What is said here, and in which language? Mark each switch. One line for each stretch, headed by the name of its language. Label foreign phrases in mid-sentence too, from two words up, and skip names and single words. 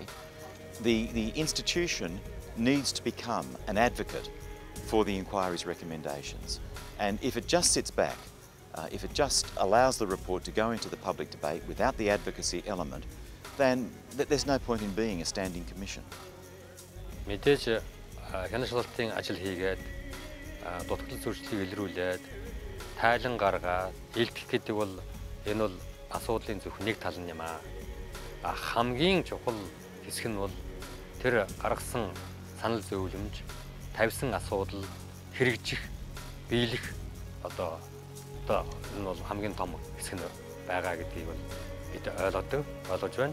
English: The institution needs to become an advocate for the inquiry's recommendations. And if it just sits back, if it just allows the report to go into the public debate without the advocacy element, then there's no point in being a standing commission.
Mongolian: мэдээж хяналтын ажил хийгээд дутагдал зөрчлийг илрүүлээд тайлан гаргаад илтгэх гэдэг бол энэ бол асуудлын зөвхөн нэг тал нь юм аа. Хамгийн чухал хэсэг нь бол тэр гаргасан санал зөвлөмж, тавьсан асуудал хэрэгжих, биелэх одоо энэ бол хамгийн том хэсэг нь байгаа гэдгийг бол бид ойлгож байна.